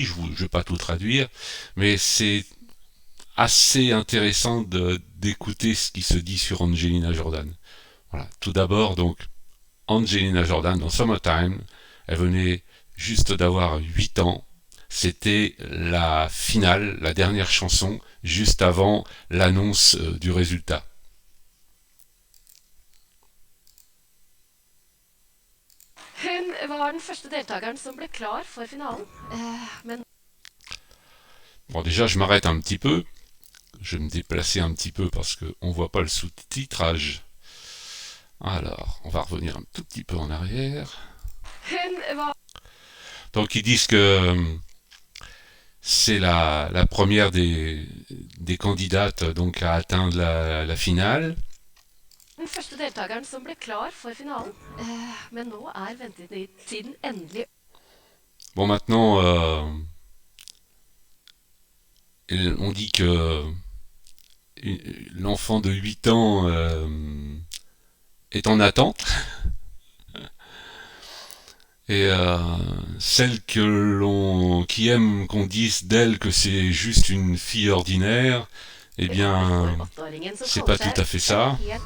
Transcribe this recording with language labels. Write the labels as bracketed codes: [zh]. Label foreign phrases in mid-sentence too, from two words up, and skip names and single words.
[fr] Je ne vais pas tout traduire. Mais c'est assez intéressant d'écouter ce qui se dit sur Angelina Jordan. Voilà. Tout d'abord, donc, Angelina Jordan dans Summertime, elle venait juste d'avoir 8 ans. C'était la finale, la dernière chanson, juste avant l'annonce du résultat. [no] Hun var den første deltakeren som ble klar for finalen. Men [fr] Bon, déjà, je m'arrête un petit peu. Je vais me déplacer un petit peu parce qu'on ne voit pas le sous-titrage. Alors, on va revenir un tout petit peu en arrière. [no] hun var [fr] Donc, ils disent que c'est la première des candidates donc à atteindre la finale. [no] den første deltakeren som ble klar for finalen. Men nå er ventetiden endelig. [fr] Bon, maintenant, on dit que l'enfant de 8 ans est en attente. Et celle qui aime qu'on dise d'elle que c'est juste une fille ordinaire, eh bien, c'est pas tout à fait ça.